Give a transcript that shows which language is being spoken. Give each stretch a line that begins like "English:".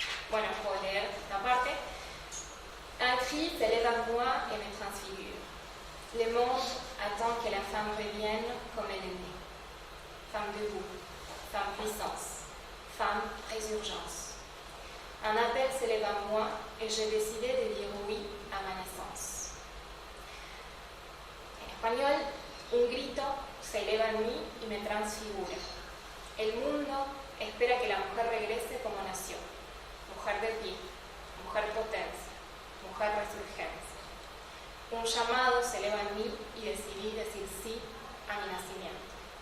Spanish: Bueno, puedo leer esta parte.
French: Un cri s'élève à moi et me transfigure. Le monde attend que la femme revienne comme elle est née. Femme debout, femme puissance, femme résurgence. Un appel s'élève à moi et j'ai décidé de dire oui à ma naissance.
Spanish: En español, un grito se eleva en mí y me transfigura. El mundo espera que la mujer regrese como nació. Mujer de pie, mujer potencia, mujer resurgencia. Un llamado se eleva en mí y decidí decir sí a mi nacimiento.